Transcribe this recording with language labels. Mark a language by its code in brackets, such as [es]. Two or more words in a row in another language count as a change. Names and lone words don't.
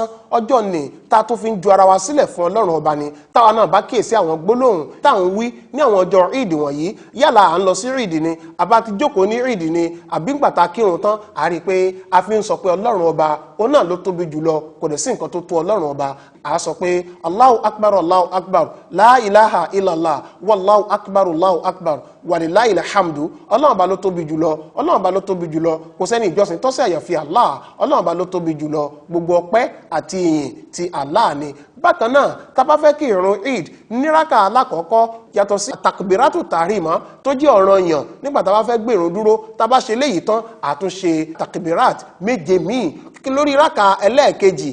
[yo] Ọjọ́ ni tá tún fi ń ju ara wa sílẹ̀ fún Ọlọ́run ọba ni. Táwa náà bá kíyèsí àwọn gbólóhùn tá ń wí ní àwọn ọjọ́ Eid wọ̀nyí, yálà à ń lọ sí Eid ni, àbá ti jókòó ní Eid ni, àbí ńgbà tá kírun tán a rí pé a fi ń sọ pé Ọlọ́run ọba òun náà ló tóbi jùlọ, kò dẹ̀ sí nǹkan tó tó Ọlọ́run ọba. [ar] A sọ pé الله أكبر لا إله إلا الله والله أكبر ولله الحمد. [yo] Ọlọ́run ọba ló tóbi jùlọ, Ọlọ́run ọba ló tóbi jùlọ, kò sẹ́ni ìjọsìn tó ṣe àyàfi Allah. Ọlọ́run ọba ló tóbi jùlọ, gbogbo ọpẹ́ àti ìyìn ti Allah ni. Bákan náà tá bá fẹ́ kí ìrun Eid ní rákà alákọ̀ọ́kọ́ yàtọ̀ sí [ar] تكبيرة التحريم [yo] tó jẹ́ ọ̀ranyàn nígbà tá bá fẹ́ gbé ìrun dúró, tá bá ṣe léyìí tán àtúnṣe takbirat méje míì lórí rákà ẹlẹ́ẹ̀kejì.